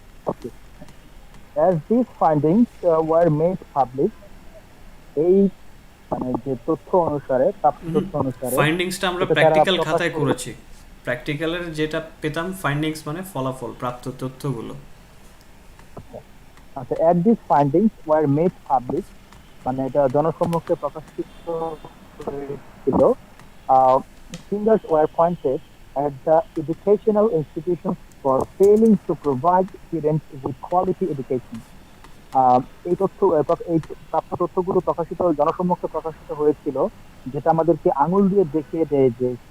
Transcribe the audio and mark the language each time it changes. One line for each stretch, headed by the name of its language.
Bangla: Okay,
English: as these findings were made public,
Bangla: এই মানে যে তথ্য অনুসারে, তথ্য অনুসারে ফাইন্ডিংসটা আমরা প্র্যাকটিক্যাল খাতায় করেছি। প্র্যাকটিক্যালের যেটা পেতাম ফাইন্ডিংস মানে ফলাফল, প্রাপ্ত তথ্যগুলো।
English: আচ্ছা, as these findings were made public,
Bangla: মানে এটা জনসম্মুখে প্রকাশিত হয়েছিল,
English: fingers were pointed at the educational institutions for failing to provide students with quality education.
Bangla: এই প্রাপ্ত তথ্যগুলো জনসম্মুখে প্রকাশিত হয়েছিল, যেটা আমাদেরকে আঙুল দিয়ে দেখিয়ে দেয় যে